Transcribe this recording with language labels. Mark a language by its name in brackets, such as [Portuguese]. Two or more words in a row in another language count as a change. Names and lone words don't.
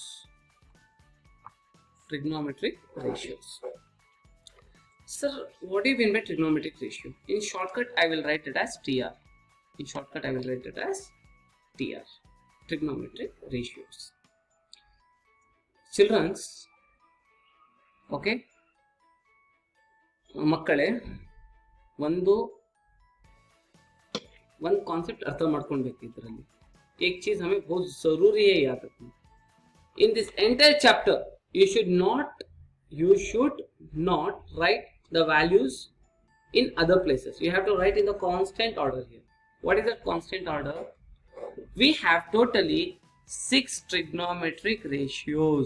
[English] Trigonometric ratios. Sir, what do you mean by trigonometric ratio? In shortcut, I will write it as TR. In shortcut, I will write it as TR. Trigonometric ratios. Children's, okay? [Kannada] ಮಕ್ಕಳೇ ಒಂದು ಕಾನ್ಸೆಪ್ಟ್ ಅರ್ಥ ಮಾಡ್ಕೊಳ್ಬೇಕು ಇದರಲ್ಲಿ [Hindi] एक चीज हमें बहुत जरूरी है याद रखना [English] in this entire chapter you should not write the values in other places. You have to write in the constant order here. What is that constant order? We have totally 6 trigonometric ratios.